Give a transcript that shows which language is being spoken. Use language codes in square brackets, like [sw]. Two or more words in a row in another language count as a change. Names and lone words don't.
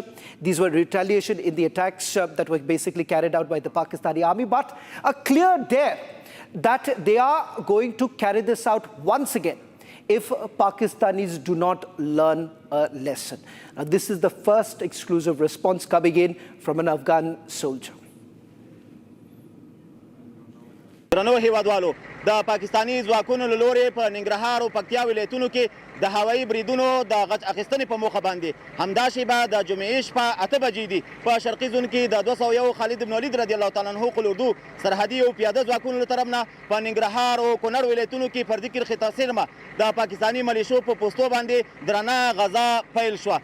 [en] These were retaliation in the attacks that were basically carried out by the Pakistani army, but a clear dare that they are going to carry this out once again if Pakistanis do not learn a lesson. Now, this is the first exclusive response coming in from an Afghan soldier. [ps] د پاکستاني ځواکونو له لورې په ننګرهار او پکتیا ولایتونو کې د هوایي بریدونو د غچ اخیستنې په موخه باندې همدا شیبه د جمعې شپه 8 بجې دي په شرقي زون کې د 201 خالد بن ولید [ar] رضی الله تعالی عنه [ps] قل اردو سرحدي او پیاده ځواکونو له طرف نه په ننګرهار او کونړ ولایتونو کې فردي کرښې تاثیر ما د پاکستاني ملیشو په پوستو باندې درنه غزا پیل شوه.